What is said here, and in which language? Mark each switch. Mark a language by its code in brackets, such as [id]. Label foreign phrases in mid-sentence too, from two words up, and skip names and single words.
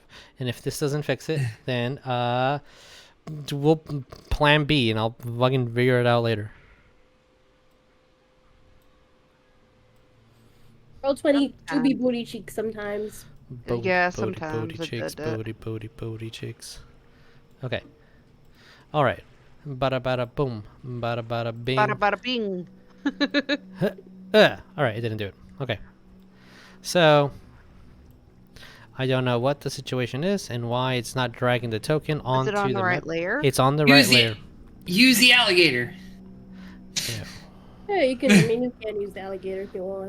[en] And if this doesn't fix it, then we'll plan B and I'll fucking figure it out later. Roll20 do be booty cheeks sometimes. Yeah, sometimes Booty it cheeks, did it. booty cheeks. Okay. Alright. Bada bada boom. Bada bada bing. Bada bada bing. Alright, it didn't do it. Okay. So, I don't know what the situation is and why it's not dragging the token onto Is it on the right map. layer? It's on the right layer. Use the alligator. Yeah, you can use the alligator if you want.